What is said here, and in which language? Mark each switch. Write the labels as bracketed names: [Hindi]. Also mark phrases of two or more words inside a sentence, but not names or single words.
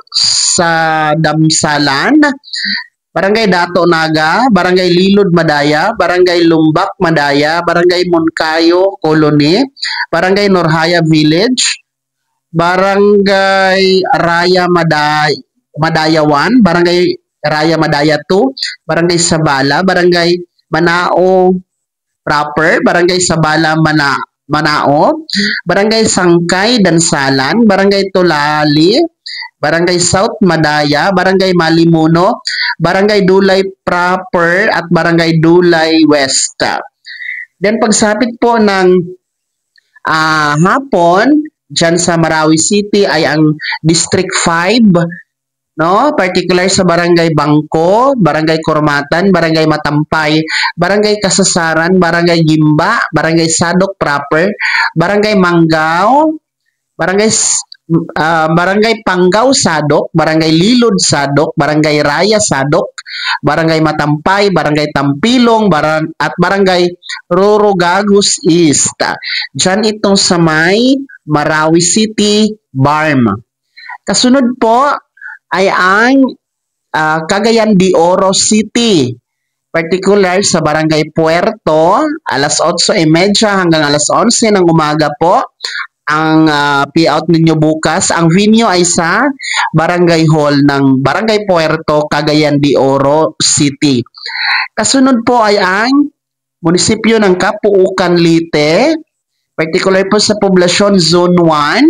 [Filipino] sa Damsalan, Barangay Dato Naga, Barangay Lilod Madaya, Barangay Lumbak Madaya, Barangay Moncayo Colony, Barangay Norhaya Village, Barangay Raya Madaya 1, Barangay Raya Madaya 2, Barangay Sabala, Barangay Manao proper, Barangay Sabala, Manao, Barangay Sangkay Dansalan, Barangay Tulali, Barangay South Madaya, Barangay Malimuno, Barangay Dulay Proper at Barangay Dulay West. Then pagsapit po ng hapon, dyan sa Marawi City ay ang District 5, no? Particular sa Barangay Bangko, Barangay Kormatan, Barangay Matampay, Barangay Kasasaran, Barangay Gimba, Barangay Sadok Proper, Barangay Manggao, Barangay Barangay Panggao Sadok, Barangay Lilod Sadok, Barangay Raya Sadok, Barangay Matampay, Barangay Tampilong, at Barangay Rorogagus East. Diyan itong sa may Marawi City, Barm. Kasunod po ay ang Cagayan de Oro City. Particular sa Barangay Puerto, alas 8:30 hanggang alas 11 ng umaga po ang payout ninyo bukas. Ang venue ay sa Barangay Hall ng Barangay Puerto, Cagayan de Oro City. Kasunod po ay ang munisipyo ng Capuucan, Leyte, particular po sa Poblasyon Zone 1.